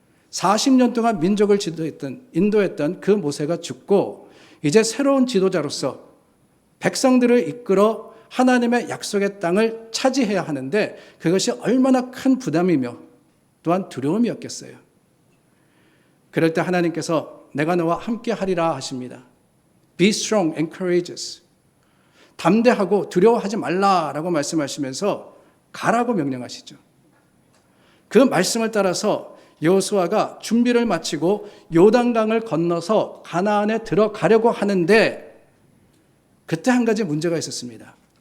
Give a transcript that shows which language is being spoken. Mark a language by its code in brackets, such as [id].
[ko] 40년 동안 민족을 인도했던 그 모세가 죽고 이제 새로운 지도자로서 백성들을 이끌어 하나님의 약속의 땅을 차지해야 하는데 그것이 얼마나 큰 부담이며 또한 두려움이었겠어요. 그럴 때 하나님께서 내가 너와 함께 하리라 하십니다. [en] Be strong and courageous. [ko] 담대하고 두려워하지 말라라고 말씀하시면서 가라고 명령하시죠. 그 말씀을 따라서 여호수아가 준비를 마치고 요단강을 건너서 가나안에 들어가려고 하는데 그때 한 가지 문제가 있었습니다.